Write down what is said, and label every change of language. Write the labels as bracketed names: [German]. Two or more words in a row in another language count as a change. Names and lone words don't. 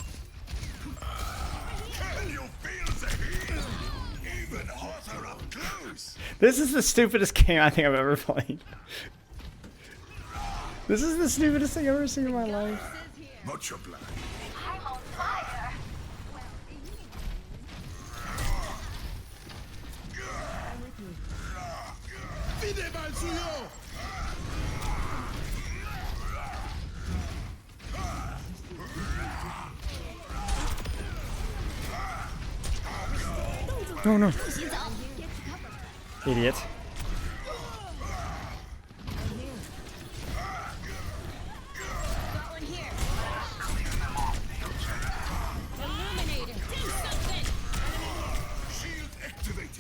[English] Can you feel the heat? Even hotter up close. This is the stupidest game I think I've ever played. This is the stupidest thing I've ever seen in my life. Much obliged. I'm on fire. Vide mal suyo. No, no. Idiot. Got one here. Illuminated. Do something. Shield activated.